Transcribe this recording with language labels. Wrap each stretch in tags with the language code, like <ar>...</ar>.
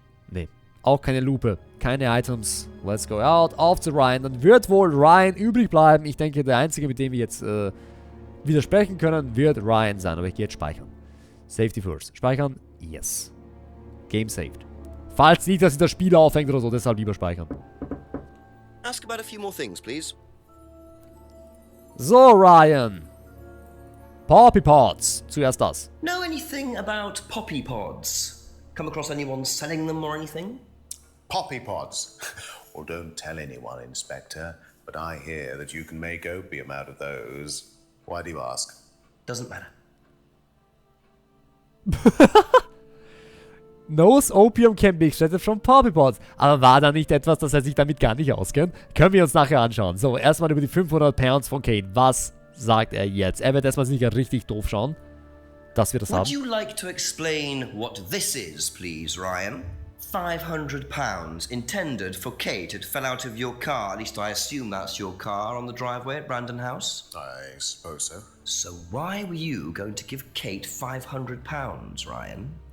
<de>Nee. Auch keine Lupe. Keine Items.</de> <en>Let's go out.</en> <de>Auf zu Ryan. Dann wird wohl Ryan übrig bleiben. Ich denke, der Einzige, mit dem wir jetzt widersprechen können, wird Ryan sein. Aber ich gehe jetzt speichern.</de> <en>Safety first.</en> <de>Speichern.</de> <en>Yes. Game saved.</en> <de>Falls nicht, dass sich das Spiel aufhängt oder so, deshalb lieber speichern.</de> <en>Ask about a few more things, please.</en> <de>So, Ryan. Poppy Pods. Zuerst das.</de> <en>Know anything about poppy pods? Come across anyone selling them or anything? Poppy pods. Well, don't tell anyone, Inspector, but I hear that you can make opium out of those. Why do you ask? Doesn't matter. Knows opium can be extracted from poppy pods.</en> <de>Aber war da nicht etwas, dass er sich damit gar nicht auskennt? Können wir uns nachher anschauen. So, erstmal über die 500 Pounds von Kate. Was sagt er jetzt? Er wird erstmal sicher richtig doof schauen, dass wir das haben.</de> <en>Would you like to explain what this is, please, Ryan? £500 intended for Kate. It fell out of your car. At least I assume that's your car on the driveway at Brandon House. I suppose so. So why were you going to give Kate £500, Ryan?</en>